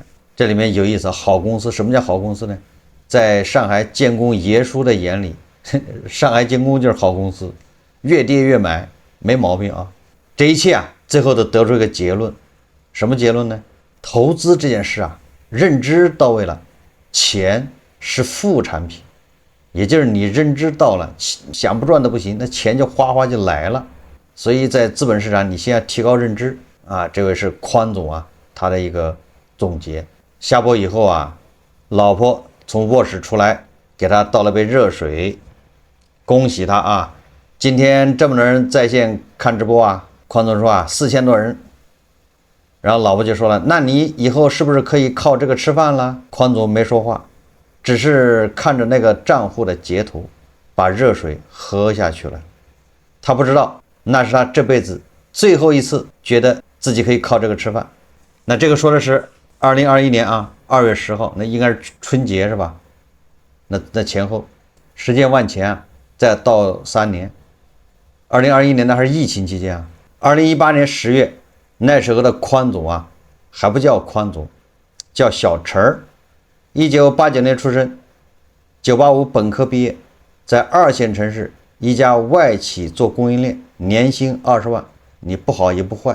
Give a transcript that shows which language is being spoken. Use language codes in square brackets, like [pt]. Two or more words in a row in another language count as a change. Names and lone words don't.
[zh] 這裡面有意思，好公司，什麼叫好公司呢？在上海建工爺叔的眼裡，上海建工就是好公司，越跌越買，沒毛病這一切最後都得出一個結論。什麼結論呢？投資這件事認知到位了，錢是副產品，也就是你認知到了，想不賺都不行，那錢就哗哗就來了。所以在資本市場，你先要提高認知這位是寬總他的一個總結。下播以後老婆從卧室出來給他倒了杯熱水，恭喜他今天這麼多人在線看直播寬總說4000多人。然後老婆就說了，那你以後是不是可以靠這個吃飯了？寬總沒說話，只是看着那個賬戶的截圖，把熱水喝下去了。他不知道那是他這輩子最後一次覺得自己可以靠這個吃飯。那這個說的是2021年2月10號，那應該是春節是吧？那前後時間往前再到3年。2021年那還是疫情期間2018年10月，那時候的寬總還不叫寬總，叫小陳兒。1989年出生，985本科畢業，在2線城市一家外企做供應鏈，年薪20萬，你不好也不壞。